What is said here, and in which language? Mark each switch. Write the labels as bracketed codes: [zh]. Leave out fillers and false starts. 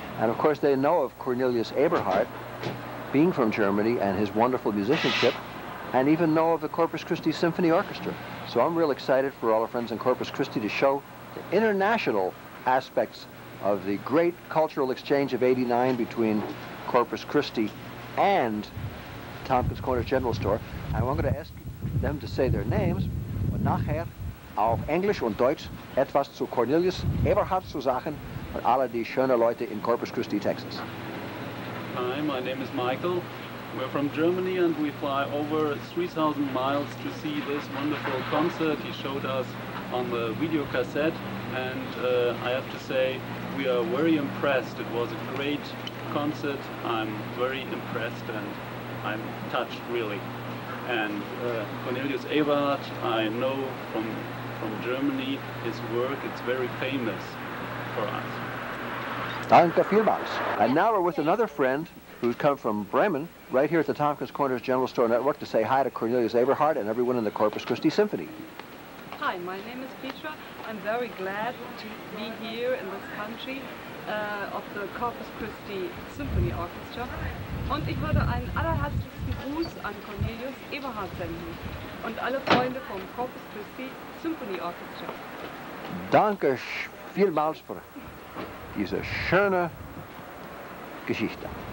[en] And of course, they know of Cornelius Eberhardt being from Germany and his wonderful musicianship, and even know of the Corpus Christi Symphony Orchestra. So I'm real excited for all our friends in Corpus Christi to show the international aspects of the great cultural exchange of '89 between Corpus Christi and Tompkins Corners General Store. And I'm going to ask them to say their names [de] und nachher auf Englisch und Deutsch etwas zu Cornelius Eberhardt zu sagen und alle die schönen Leute in Corpus Christi, Texas. [en] Hi, my name is Michael. We're from Germany and we fly over 3,000 miles to see this wonderful concert he showed us on the video cassette. And I have to say, we are very impressed. It was a great concert. I'm very impressed and I'm touched, really. And Cornelius Eberhard, I know from Germany, his work, it's very famous for us. [de] Danke vielmals. [en] And now we're with another friend who's come from Bremen, right here at the Tompkins Corners General Store Network, to say hi to Cornelius Eberhard and everyone in the Corpus Christi Symphony. Hi, my name is Petra. I'm very glad to be here in this country of the Corpus Christi Symphony Orchestra. [de] Und ich würde einen allerherzlichsten Gruß an Cornelius Eberhard senden und alle Freunde vom Corpus Christi Symphony Orchestra. Danke vielmals für diese schöne Geschichte.